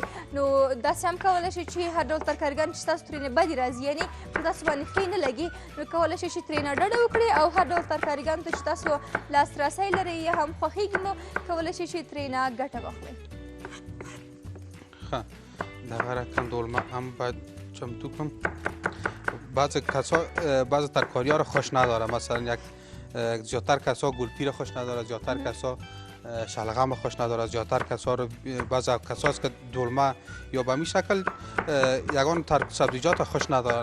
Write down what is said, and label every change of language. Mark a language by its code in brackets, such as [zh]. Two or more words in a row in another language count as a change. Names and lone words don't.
[ps] نو داسې هم کولی شئ چې هر ډول ترکارګانې چې تاسو ترېنه بدې راځي یعنې په تاسو باندې ښې نه لګي نو کولی شئ چې ترېنه ډډه وکړئ او هر ډول ترکارګانو ته چې تاسو لاسرسی لرئ یا هم خوښېږي مو کولی شئ چې ترېنه ګټه واخلئ. دغه رقم دولمه هم باید چمتو کنم. [fa] بعض ترکاری ها رو خوش نداره مثلا زیادتر کسا گلپی رو خوش نداره زیادتر کسا شلغم خوش نداره زیادتر کسا رو بعض کساست که دولمه یا به این شکل یگان سبزیجات خوش ندارن